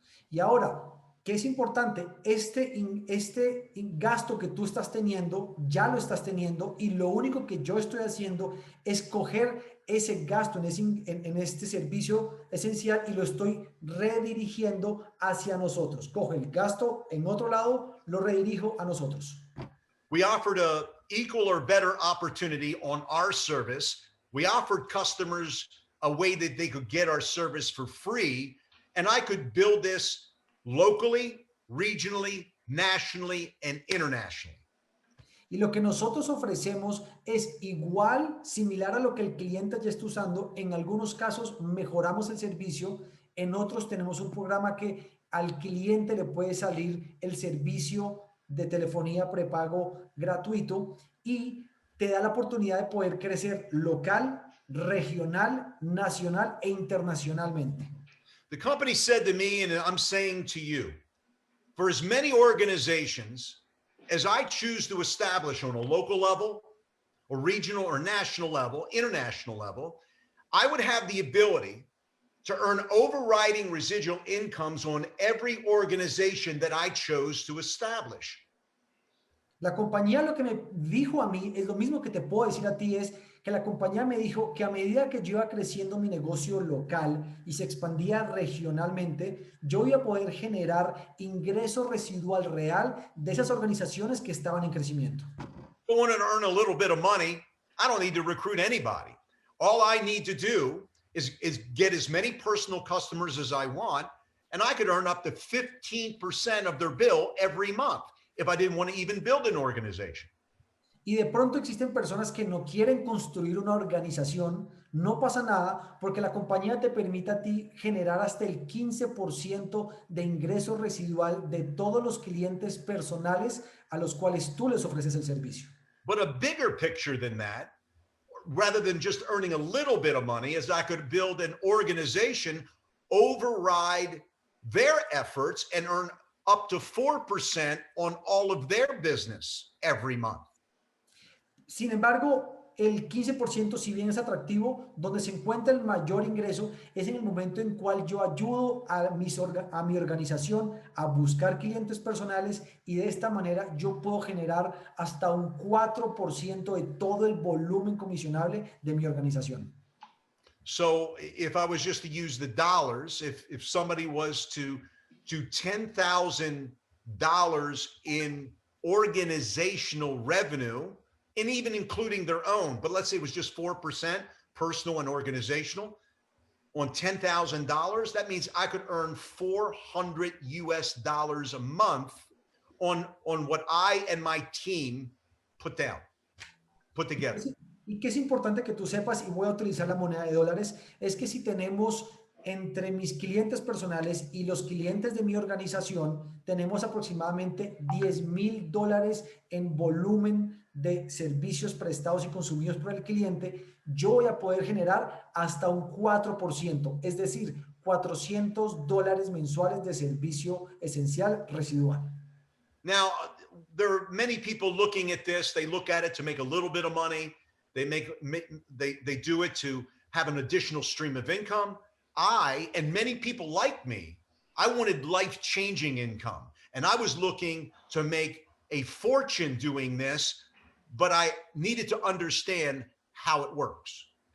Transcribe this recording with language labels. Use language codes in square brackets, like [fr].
[es] Y ahora, ¿qué es importante? Este gasto que tú estás teniendo, ya lo estás teniendo, y lo único que yo estoy haciendo es coger ese gasto en este servicio esencial y lo estoy redirigiendo hacia nosotros. Cojo el gasto en otro lado, lo redirijo a nosotros. [en] We offered a equal or better opportunity on our service. We offered customers a way that they could get our service for free, and I could build this locally, regionally, nationally, and internationally. [es] Y lo que nosotros ofrecemos es igual, similar a lo que el cliente ya está usando. En algunos casos mejoramos el servicio, en otros tenemos un programa que al cliente le puede salir el servicio de telefonía prepago gratuito y te da la oportunidad de poder crecer local, regional, nacional e internacionalmente. [en] The company said to me, and I'm saying to you, for as many organizations as I choose to establish on a local level, or regional or national level, international level, I would have the ability to earn overriding residual incomes on every organization that I chose to establish. [es] La compañía lo que me dijo a mí es lo mismo que te puedo decir a ti, es que la compañía me dijo que a medida que yo iba creciendo mi negocio local y se expandía regionalmente, yo iba a poder generar ingreso residual real de esas organizaciones que estaban en crecimiento. [en] If I want to earn a little bit of money, I don't need to recruit anybody. All I need to do is get as many personal customers as I want, and I could earn up to 15% of their bill every month if I didn't want to even build an organization. [es] Y de pronto existen personas que no quieren construir una organización, no pasa nada porque la compañía te permite a ti generar hasta el 15% de ingreso residual de todos los clientes personales a los cuales tú les ofreces el servicio. [en] But a bigger picture than that, rather than just earning a little bit of money, is I could build an organization, override their efforts, and earn up to 4% on all of their business every month. [es] Sin embargo, el 15%, si bien es atractivo, donde se encuentra el mayor ingreso es en el momento en cual yo ayudo a mi organización a buscar clientes personales y de esta manera yo puedo generar hasta un 4% de todo el volumen comisionable de mi organización. [en] So if I was just to use the dollars, if somebody was to do $10,000 in organizational revenue, and even including their own, but let's say it was just 4% personal and organizational on $10,000, that means I could earn $400 a month on what I and my team put together. [es] Y que es importante que tú sepas, y voy a utilizar la moneda de dólares, es que si tenemos entre mis clientes personales y los clientes de mi organización, tenemos aproximadamente $10,000 en volumen de servicios prestados y consumidos por el cliente, yo voy a poder generar hasta un 4%, es decir, $400 mensuales de servicio esencial residual. [en] Now, there are many people looking at this. They look at it to make a little bit of money. They do it to have an additional stream of income. I, and many people like me, I wanted life-changing income. And I was looking to make a fortune doing this, but I needed to understand how it works.